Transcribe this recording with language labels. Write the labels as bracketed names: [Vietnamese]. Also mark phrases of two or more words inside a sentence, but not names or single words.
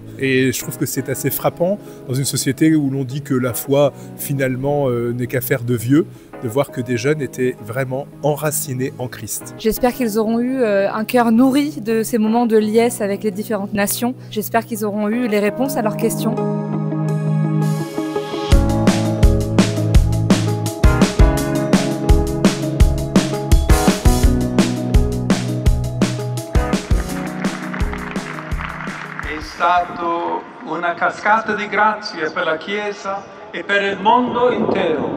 [French] Et je trouve que c'est assez frappant dans une société où l'on dit que la foi, finalement, n'est qu'affaire de vieux, de voir que des jeunes étaient vraiment enracinés en Christ. J'espère qu'ils auront eu un cœur nourri de ces moments de liesse avec les différentes nations. J'espère qu'ils auront eu les réponses à leurs questions. [Italian] È stato una cascata di grazie per la Chiesa e per il mondo intero.